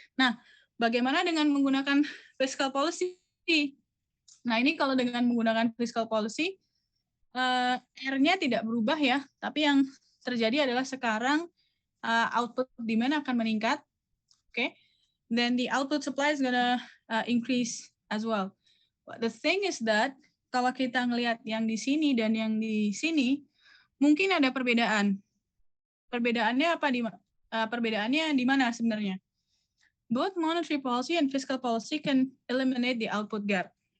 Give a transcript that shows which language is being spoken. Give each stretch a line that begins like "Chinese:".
Indonesian: Nah, bagaimana dengan menggunakan fiscal policy? Nah, ini kalau dengan menggunakan fiscal policy, R-nya tidak berubah ya, tapi yang terjadi adalah sekarang output demand akan meningkat. Oke.
English: Then the output supply is gonna increase as well. But the thing is that
Indonesian: kalau kita ngelihat yang di sini dan yang di sini, mungkin ada perbedaan. Perbedaannya apa? Perbedaannya di mana sebenarnya?
English: Both monetary policy and fiscal policy can eliminate the output gap.